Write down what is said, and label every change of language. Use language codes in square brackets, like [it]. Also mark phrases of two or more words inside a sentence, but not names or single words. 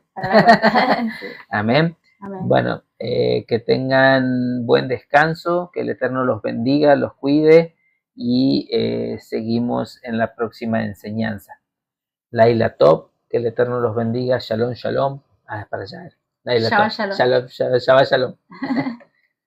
[es] Sí. Amén. Amén. Bueno, que tengan buen descanso, que el Eterno los bendiga, los cuide y seguimos en la próxima enseñanza. [he] לילה טוב, [es] que el Eterno los bendiga. [he] שלום, שלום. [es] Para allá. [he] לילה טוב. שבת שלום. שלום, שבת שלום.